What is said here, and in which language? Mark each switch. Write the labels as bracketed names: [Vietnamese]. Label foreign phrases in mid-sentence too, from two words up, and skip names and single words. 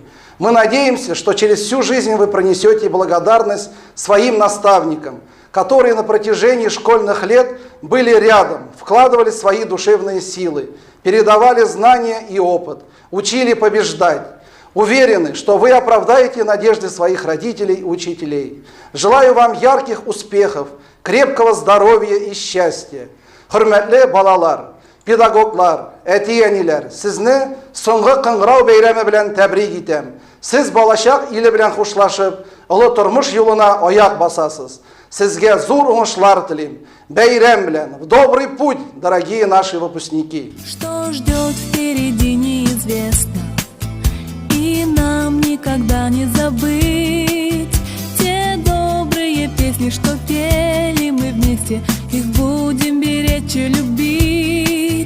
[Russian] Мы надеемся, что через всю жизнь вы пронесете благодарность своим наставникам, которые на протяжении школьных лет были рядом, вкладывали свои душевные силы, передавали знания и опыт, учили побеждать. Уверены, что вы оправдаете надежды своих родителей и учителей. Желаю вам ярких успехов, крепкого здоровья и счастья. [Tatar] Hürmetli balalar, pedagoglar, әти-әниләр, сезне соңгы кыңгырау бәйрәме белән тәбрик итәм. Сез балачак иле белән хушлашып, олы тормыш юлына аяк басасыз. Сезгә зур уңышлар телим. Бәйрәм белән, [Russian] в добрый путь, дорогие наши выпускники. Что ждет впереди, неизвестно, и нам никогда не забыть те добрые песни, что пели мы вместе, их будем беречь и любить.